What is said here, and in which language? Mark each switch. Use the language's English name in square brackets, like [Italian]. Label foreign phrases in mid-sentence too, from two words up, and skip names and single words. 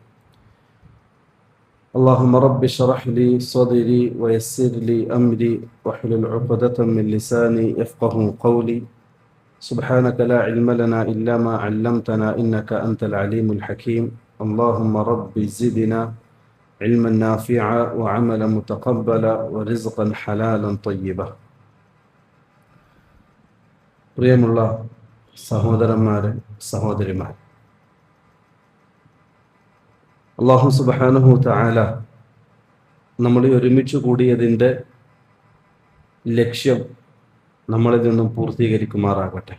[Arabic] اللهم رب اشرح لي صدري ويسر لي أمري واحلل عقدة من لساني يفقه قولي. سبحانك لا علم لنا إلا ما علمتنا إنك أنت العليم الحكيم. اللهم رب زدنا علما نافعا وعملا متقبلا ورزقا حلالا طيبا. [Malayalam] പ്രിയമുള്ള സഹോദരന്മാരെ, സഹോദരിമാർ, [Arabic] الله سبحانه تعالى [Malayalam] നമ്മളെ ഒരുമിച്ച് കൂടിയതിൻ്റെ ലക്ഷ്യം നമ്മളിൽ നിന്നും പൂർത്തീകരിക്കുമാറാകട്ടെ.